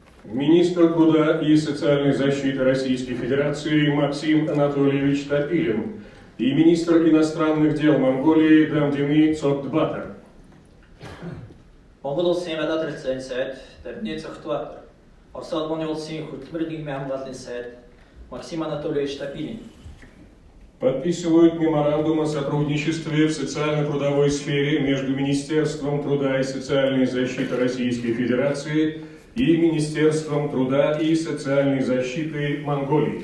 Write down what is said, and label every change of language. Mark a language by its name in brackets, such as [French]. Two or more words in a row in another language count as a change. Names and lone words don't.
[Russian] Министр труда и социальной защиты Российской Федерации Максим Анатольевич Топилин и министр иностранных дел Монголии Дамдины Цогтбатар. [Mongolian] Монгол улсын гадаад харилцааны сайд Дамдины Цогтбатар, Орос улсын улсын хөтөлмөр нийгмийн хамгааллын сайд Максим Анатольевич Топилин [Russian] Подписывают меморандум о сотрудничестве в социально-трудовой сфере между Министерством труда и социальной защиты Российской Федерации и Министерством труда и социальной защиты Монголии.